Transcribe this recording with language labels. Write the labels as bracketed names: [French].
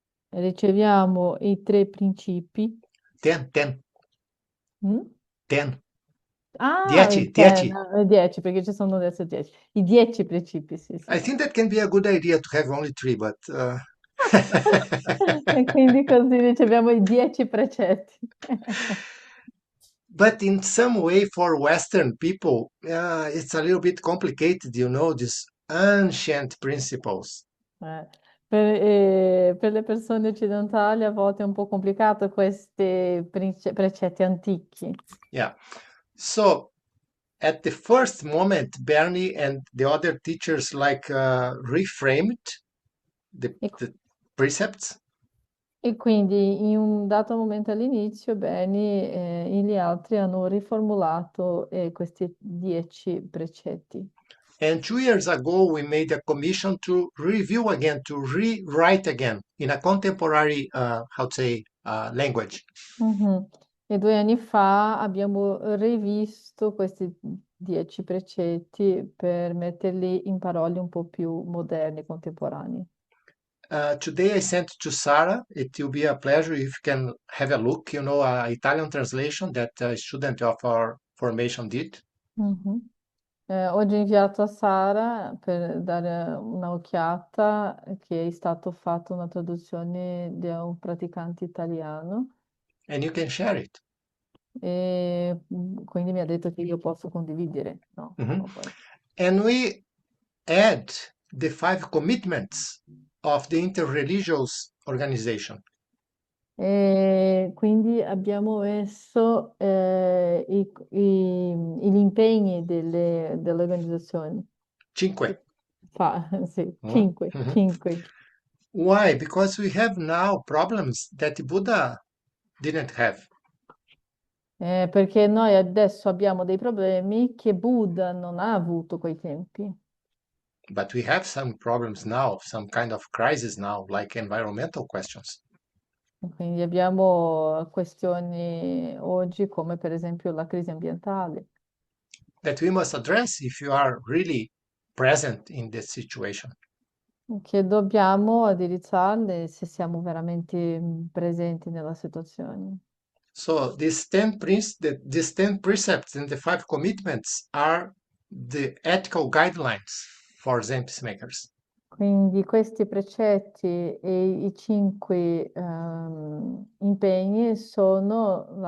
[Italian] riceviamo i tre principi. 10. Mm? 10. Ah, 10, 10, 10. 10, perché ci sono adesso 10. I 10 principi, sì, sì. [English] I think that can be a good idea to have only 3, but [Italian] E quindi così riceviamo i 10 precetti. [English] but in some way for Western people, it's a little bit complicated, these ancient principles. [Italian] Per le persone occidentali a volte è un po' complicato questi precetti antichi. [English] Yeah. So at the first moment, Bernie and the other teachers reframed the, [Italian] E, [English] the precepts. [Italian] e quindi in un dato momento all'inizio, Beni e gli altri hanno riformulato questi 10 precetti. [English] And 2 years ago, we made a commission to review again, to rewrite again in a contemporary, language. Mhm. [Italian] E 2 anni fa abbiamo rivisto questi 10 precetti per metterli in parole un po' più moderne, contemporanei. [English] Today I sent to Sarah. It will be a pleasure if you can have a look. Italian translation that a student of our formation did. Mhm. [Italian] Oggi ho inviato a Sara per dare un'occhiata che è stato fatto una traduzione da un praticante italiano [English] And you can share it. [Italian] e quindi mi ha detto che io posso condividere, no? Mhm. No, poi. [English] And we add the 5 commitments of the interreligious organization. [Italian] E quindi abbiamo messo gli impegni delle organizzazioni. 5. Sì, Mhm. 5, Mhm. 5. [English] Why? Because we have now problems that Buddha didn't have. [Italian] Perché noi adesso abbiamo dei problemi che Buddha non ha avuto quei tempi. [English] But we have some problems now, some kind of crisis now, like environmental questions. [Italian] Quindi abbiamo questioni oggi come per esempio la crisi ambientale, [English] That we must address if you are really present in this situation. [Italian] che dobbiamo indirizzarle se siamo veramente presenti nella situazione. [English] So these 10 precepts and the 5 commitments are the ethical guidelines for Zen peacemakers. [Italian] Quindi questi precetti e i 5 impegni sono